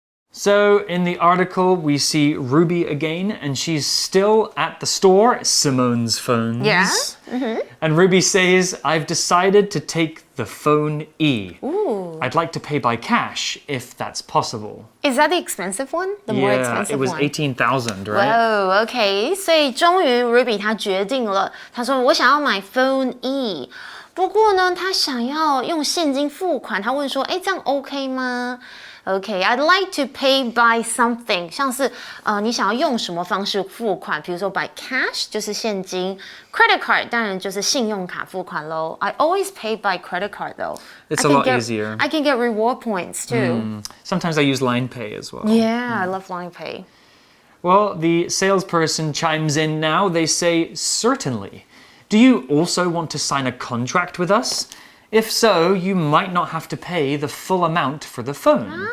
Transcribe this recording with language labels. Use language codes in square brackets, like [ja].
[en] So in the article, we see Ruby again, and she's still at the store, Simone's Phones. Yeah? And Ruby says, I've decided to take the Phone E. Ooh. I'd like to pay by cash, if that's possible. Is that the expensive one? The more expensive it was one? 18,000, right? Oh, okay. [zh] 所以终于 Ruby 她决定了，她说我想要买 Phone E。不过呢，她想要用现金付款，她问说，哎，这样 OK 吗？ [en] Okay, I'd like to pay by something. [zh] 像是你想要用什么方式付款？比如说 by cash 就是现金 ，credit card 当然就是信用卡付款咯。 [en] I always pay by credit card though. It's a lot easier. I can get reward points too. Sometimes I use Line Pay as well. Yeah, I love Line Pay. Well, the salesperson chimes in now. They say, certainly. Do you also want to sign a contract with us? If so, you might not have to pay the full amount for the phone.